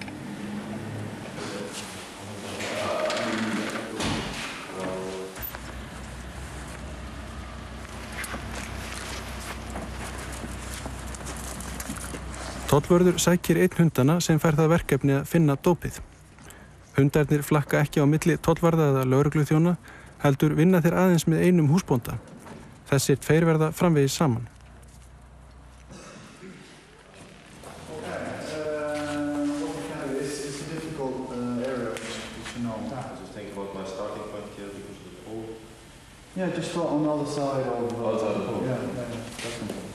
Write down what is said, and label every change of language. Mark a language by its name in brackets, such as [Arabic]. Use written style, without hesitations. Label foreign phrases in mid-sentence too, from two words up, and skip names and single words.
[Icelandic] Tollvörður sækir einn hundana sem fær það verkefni að finna dópið. Hundarnir flakka ekki á milli tollvarða eða lögregluþjóna, heldur vinna þeir aðeins með einum húsbónda. Þessir tveir verða framvegis saman. [English] Yeah, just on the other side of the pool. Yeah, definitely.